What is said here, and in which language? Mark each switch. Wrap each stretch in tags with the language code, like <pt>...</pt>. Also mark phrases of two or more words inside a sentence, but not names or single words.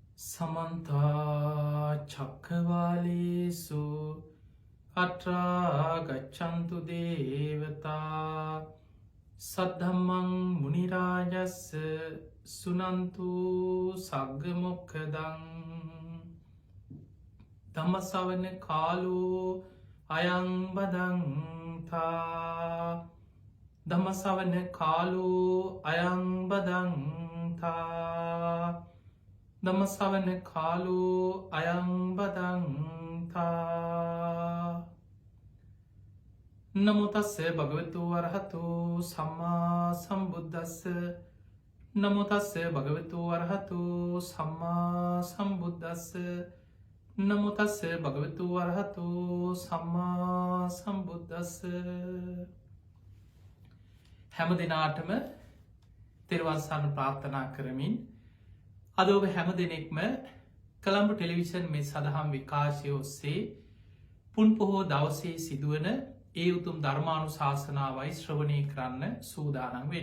<pi>සමන්තා චක්කවාලේසු අට්‍රා ගච්ඡන්තු දේවතා සද්ධම්මං මුනි රාජස්ස සුනන්තු සග්ග මොක්ඛදං ධම්මසවන කාලෝ අයං බදන්තා ධම්මසවන කාලෝ අයං බදන්තා ධම්මසවන කාලෝ අයං බදන්තා නමෝ තස්සේ භගවතු වරහතෝ සම්මා සම්බුද්දස්ස නමෝ තස්සේ භගවතු වරහතෝ සම්මා සම්බුද්දස්ස නමෝ තස්සේ භගවතු වරහතෝ සම්මා සම්බුද්දස්ස</pi> <si>හැම දිනාටම තෙරුවන් සරණ ප්‍රාර්ථනා කරමින් අද ඔබ හැම දෙනෙක්ම කළඹ ටෙලිවිෂන් මේ සඳහම් විකාශය ඔස්සේ පුන් පොහෝ දවසේ සිදුවන ඒ උතුම් ධර්මානු ශාසනාවයි ශ්‍රවණය කරන්න සූදානම් වෙන්.</si>